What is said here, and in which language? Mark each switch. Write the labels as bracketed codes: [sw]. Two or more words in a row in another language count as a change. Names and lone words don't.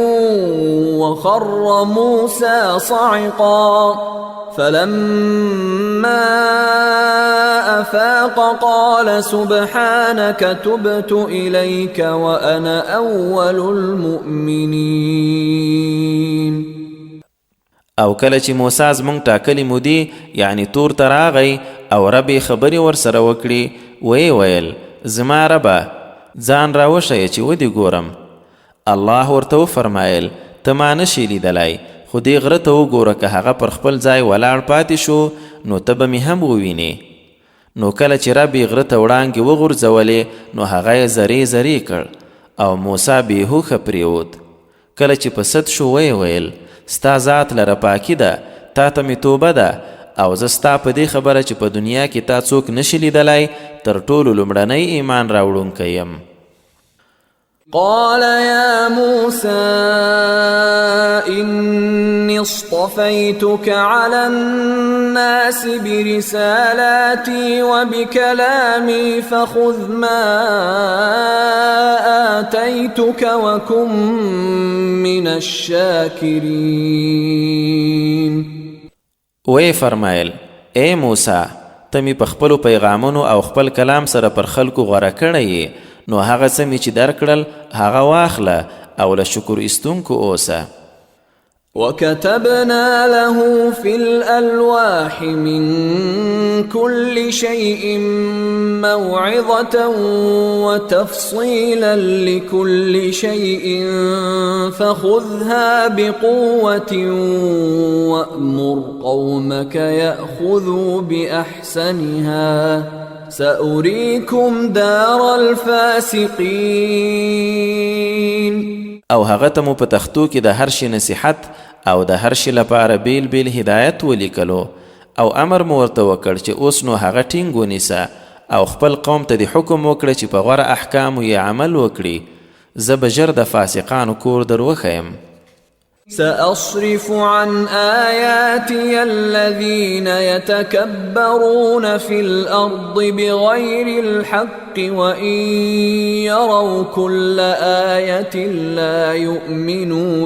[ar] وخر موسى صعقا فلما أفاق قال سبحانك تبت إليك وأنا أول المؤمنين. [ps] او کله چې موسی زمونږ ټاکلې مودې یعنی تور ته راغی او رب یې خبرې ورسره وکړي ویې ویل زما ربه ځان راوښیه چې ودې ګورم. الله ورته وفرمایل ته ما نشي لیدلی خو دې غره ته وګوره که هغه پر خپل ځای ولاړ پاتې شو نو ته به مې هم ووینې. نو کله چې رب یې غره ته وړانګې وغورځولې نو هغه یې زرې زرې کړ او موسی بېهوښه پرېوت. کله چې په سد شو ویې ویل ستا ذات لره پاکي ده تا ته مې توبه ده او زه ستا په دې خبره چې په دنیا کې تا څوک نشي لیدلی تر ټولو لومړنی ایمان راوړونکی یم. [ar] قال يا موسى إني اصطفيتك على الناس برسالاتي وبكلامي فخذ ما آتيتك وكن من الشاكرين. [ps] وی فرمایل اے موسی ته مې په خپلو پیغامونو او خپل کلام سره پر خلکو غوره کړی نو هغه څه مې چې درکړل هغه واخله او له شکر ایستونکو اوسه. [ar] وكتبنا له في الألواح من كل شيء موعظة وتفصيلا لكل شيء فخذها بقوة وأمر قومك يأخذوا بأحسنها سأريكم دار الفاسقين. [ps] او هغه ته مو په تختو کې د هر شي نصیحت او د هر شي لپاره بیل بیل هدایت ولیکلو او امر مو ورته وکړ چې اوس نو هغه ټینګ ونیسه او خپل قوم ته د حکم وکړه چې په غوره احکامو یې عمل وکړي. زه به ژر د فاسقانو کور در وښیم. [ar] سأصرف عن آياتي الذين يتكبرون في الأرض بغير الحق وإن يروا كل آية لا يؤمنوا